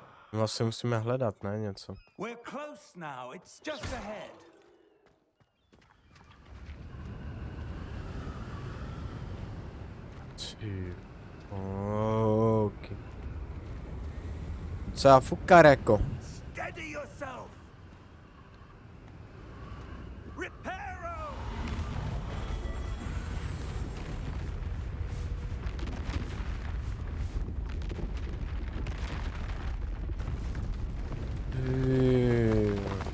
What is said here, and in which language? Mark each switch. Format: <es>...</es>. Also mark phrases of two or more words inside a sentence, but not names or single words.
<cs>Vlastně musíme hledat, ne, něco.</cs> <en>We're close now. It's just ahead.</en> <cs>Ty. OK. Co já fukar jako?</cs> <en>Steady yourself. Reparo!</en> <cs>Ty.</cs>